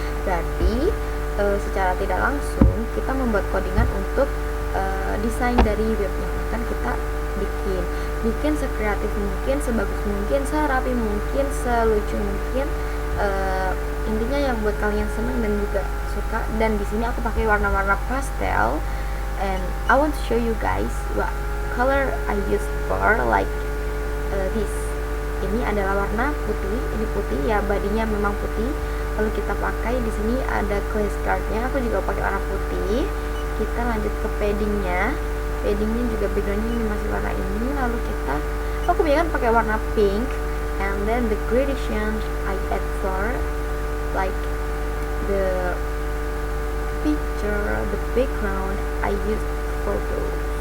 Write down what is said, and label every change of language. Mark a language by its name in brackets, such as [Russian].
[Indonesian] Berarti secara tidak langsung kita membuat codingan untuk desain dari webnya akan kita bikin sekreatif mungkin, sebagus mungkin, serapi mungkin, selucu mungkin, intinya yang buat kalian seneng dan juga suka. Dan di sini aku pakai warna-warna pastel, [English] and I want to show you guys what color I use for like this. [Indonesian] Ini adalah warna putih, ini putih ya, badinya memang putih. Lalu kita pakai di sini ada class cardnya, aku juga pakai warna putih. Kita lanjut ke paddingnya juga backgroundnya ini masih warna ini. Lalu aku biarkan pakai warna pink, [English] and then the gradation I add for like the picture, the background I use photo.